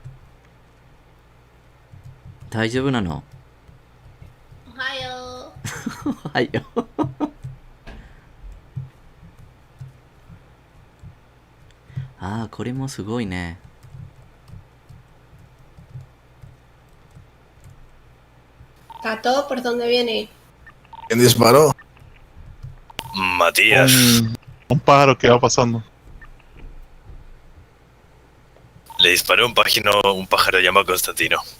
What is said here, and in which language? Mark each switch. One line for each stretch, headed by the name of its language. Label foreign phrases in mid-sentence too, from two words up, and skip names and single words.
Japanese: ¿大丈夫なの?
Spanish: Ohio.
Japanese: Ay, yo. Ah, これもすごいね。
Spanish: Tato, ¿por dónde viene? ¿Quién disparó? Matías. Un pájaro que va pasando. Le disparó un pájaro llamado Constantino.